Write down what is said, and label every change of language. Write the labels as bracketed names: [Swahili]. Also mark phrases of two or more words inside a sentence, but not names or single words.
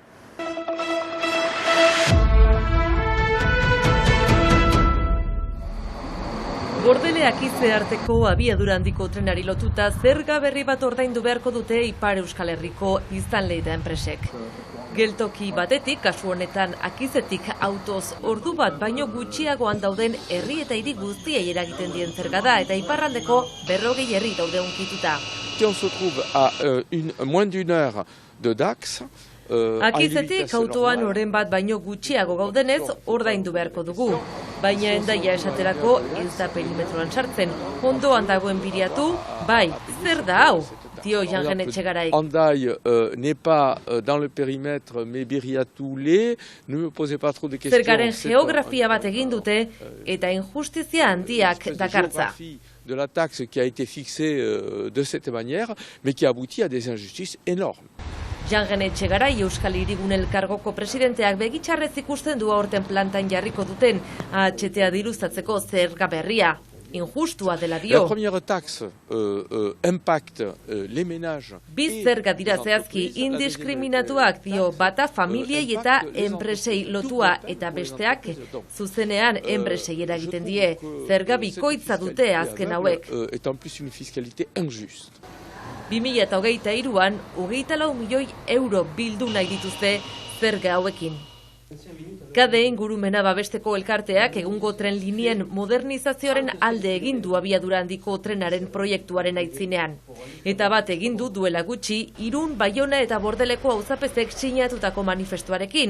[Basque] Bordele Akize arteko abiadura handiko trenari lotuta zerga berri bat ordaindu beharko dute Ipar Euskal Herriko biztanle eta enpresek. Geltoki batetik, kasu honetan Akizetik autoz ordu bat baino gutxiagoan dauden herri eta hiri guztiei eragiten dien zerga da eta iparraldeko 40 herri daude hunkituta. [French] On se trouve à moins d'une heure de Dax. [Basque] Akizetik autoan oren bat baino gutxiago gaudenez ordaindu beharko dugu. Baina Hendaia esaterako ez da perimetroan sartzen. Ondoan dagoen Biriatu, bai, zer da hau? Dio Jangen Etxegaraik. [French] Hendaia n'est pas dans le périmètre, mais Biriatu l'est. Ne me posez pas trop de questions. [Basque] Zergaren geografia bat egin dute eta injustizia handiak dakartza. [French] De la taxe qui a été fixée de cette manière, mais qui aboutit à des injustices énormes. [Basque] Jangen Etxegarai Euskal Hirigun Elkargoko presidenteak begitxarrez ikusten du aurten plantan jarriko duten AHT-a diruztatzeko zerga berria. Injustua dela dio. [French] La première taxe impacte les ménages. [Basque] Biz zerga dira zehazki indiskriminatuak dio, bata familiei eta enpresei lotua eta besteak zuzenean enpresei eragiten die. Zerga bikoitza dute azken hauek. [French] Et en plus une fiscalité injuste. [Basque] 2023an 24 milioi euro bildu nahi dituzte zerga hauekin. Kade ingurumena babesteko elkarteak egungo tren linien modernizazioaren alde egin du abiadura handiko trenaren proiektuaren aitzinean. Eta bat egin du duela gutxi Irun, Baiona eta Bordeleko auzapezek sinatutako manifestuarekin.